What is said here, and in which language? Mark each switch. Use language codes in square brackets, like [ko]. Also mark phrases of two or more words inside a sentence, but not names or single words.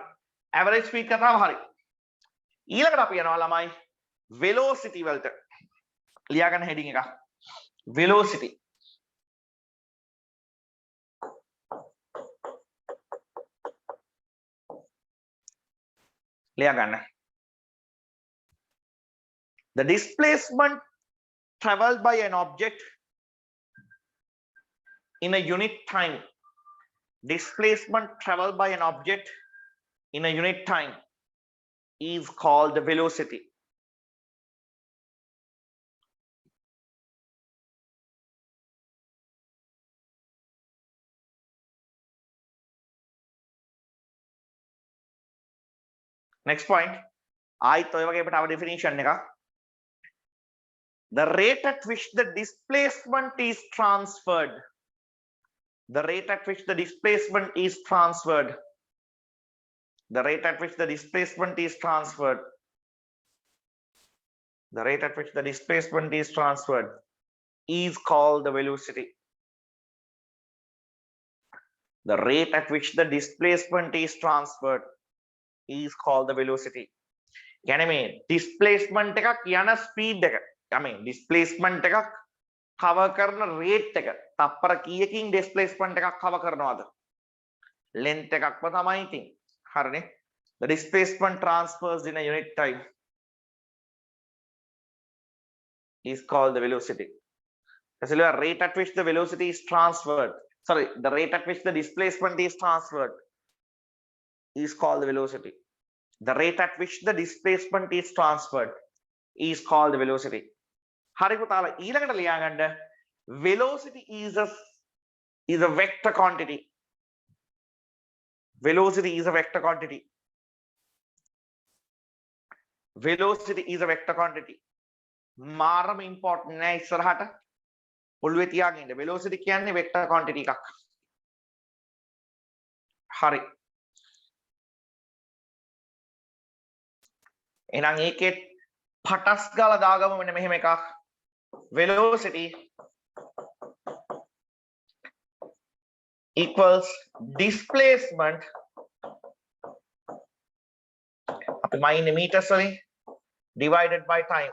[en] average speed [si] කතාව හරි. ඊළඟට අපි යනවා ළමයි velocity වලට. ලියා ගන්න heading එක. velocity. ලියා ගන්න. [en] The displacement traveled by an object in a unit time. Displacement traveled by an object in a unit time is called the velocity. Next point. [si] ආයිත් ඔය වගේ අපිට definition එක. [en] The rate at which the displacement is transferred. The rate at which the displacement is transferred. The rate at which the displacement is transferred. The rate at which the displacement is transferred is called the velocity. The rate at which the displacement is transferred is called the velocity. [si] يعني මේ displacement එකක් යන speed එක. [en] I mean [si] displacement එකක් cover කරන rate එක. තප්පර කීයකින් displacement එකක් cover කරනවද? length එකක්ම තමයි ඉතින්. හරිනේ. [en] The displacement transfers in a unit time is called the velocity. That's the rate at which the velocity is transferred. Sorry, the rate at which the displacement is transferred is called the velocity. The rate at which the displacement is transferred is called the velocity. [si] හරි පුතාලා ඊළඟට ලියා ගන්න [en] velocity is a vector quantity. Velocity is a vector quantity. Velocity is a vector quantity. [si] මාරම important නෑ ඉස්සරහට. ඔළුවේ තියාගෙන ඉන්න. velocity කියන්නේ [en] vector quantity [si] එකක්. හරි. එහෙනම් ඒකේ පටස් ගාලා දාගමු මෙන්න මෙහෙම එකක්. [en] velocity equals displacement [si] අපි මයින්නේ meters වලින් [en] divided by time.